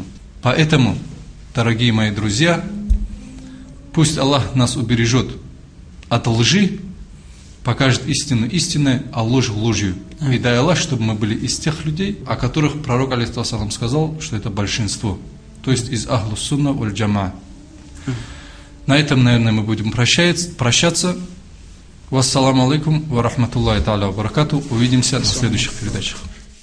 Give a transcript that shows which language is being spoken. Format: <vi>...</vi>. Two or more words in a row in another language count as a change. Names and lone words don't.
<ru>Поэтому, дорогие мои друзья, пусть Аллах нас убережет от лжи, покажет истину истиной, а ложь ложью. И дай Аллах, чтобы мы были из тех людей, о которых пророк алейхиссалам сказал, что это большинство. То есть из</ru> <ar>أهل السنة والجماعة.</ar> <ru>На этом, наверное, мы будем прощаться.</ru> <ar>والسلام عليكم ورحمة الله تعالى وبركاته.</ar> <ru>Увидимся на следующих передачах.</ru>